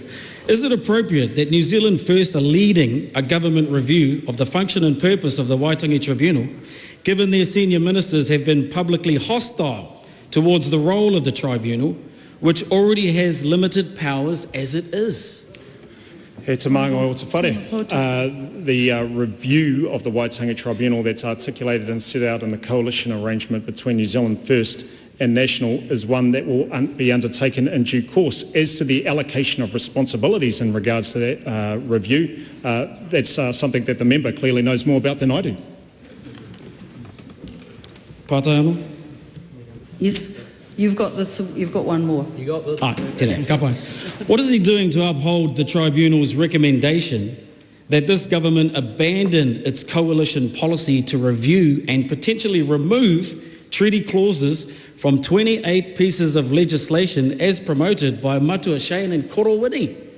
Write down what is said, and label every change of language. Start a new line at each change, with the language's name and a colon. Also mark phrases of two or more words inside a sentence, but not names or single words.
English: Is it appropriate that New Zealand First are leading a government review of the function and purpose of the Waitangi Tribunal, given their senior ministers have been publicly hostile towards the role of the tribunal, which already has limited powers as it is?
Māori: He te māngai o te whare.
English: The review of the Waitangi Tribunal that's articulated and set out in the coalition arrangement between New Zealand First and National is one that will be undertaken in due course. As to the allocation of responsibilities in regards to that review, that's something that the member clearly knows more about than I do.
Māori: Pātai anō?
English: Yes. You've got this. You've got one more. You got this.
Māori: Tēnā, ka pai.
English: What is he doing to uphold the tribunal's recommendation that this government abandon its coalition policy to review and potentially remove treaty clauses from 28 pieces of legislation as promoted by Matua Shane and Korowini?